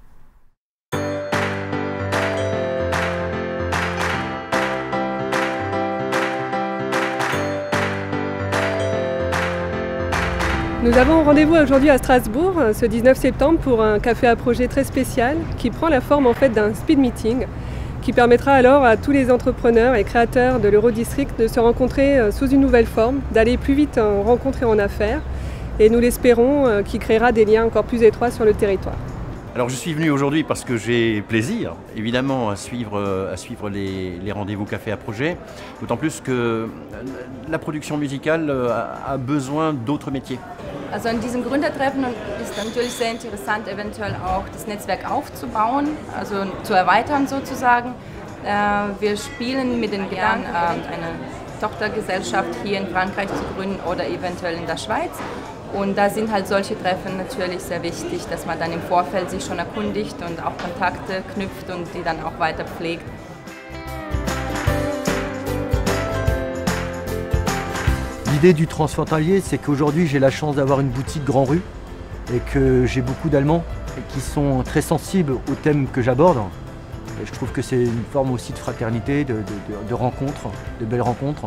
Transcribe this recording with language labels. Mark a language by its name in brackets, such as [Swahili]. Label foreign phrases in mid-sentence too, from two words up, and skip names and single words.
[French] Nous avons rendez-vous aujourd'hui à Strasbourg, ce 19 septembre, pour un café à projet très spécial qui prend la forme en fait d'un [English] speed meeting [French] qui permettra alors à tous les entrepreneurs et créateurs de l'Eurodistrict de se rencontrer sous une nouvelle forme, d'aller plus vite en rencontre et en affaires et nous l'espérons qui créera des liens encore plus étroits sur le territoire. Alors je suis venu aujourd'hui parce que j'ai plaisir, évidemment, à suivre les rendez-vous café à projet, d'autant plus que la production musicale a besoin d'autres métiers. [German] Also an diesem Gründertreffen ist natürlich sehr interessant, eventuell auch das Netzwerk aufzubauen, also zu erweitern sozusagen. Wir spielen mit den Gedanken, eine Tochtergesellschaft hier in Frankreich zu gründen oder eventuell in der Schweiz. Und da sind halt solche Treffen natürlich sehr wichtig, dass man dann im Vorfeld sich schon erkundigt und auch Kontakte knüpft und die dann auch weiter pflegt. [French] L'idée du transfrontalier, c'est qu'aujourd'hui j'ai la chance d'avoir une boutique Grand Rue et que j'ai beaucoup d'Allemands qui sont très sensibles aux thèmes que j'aborde. Et je trouve que c'est une forme aussi de fraternité, de rencontres, de belles rencontres.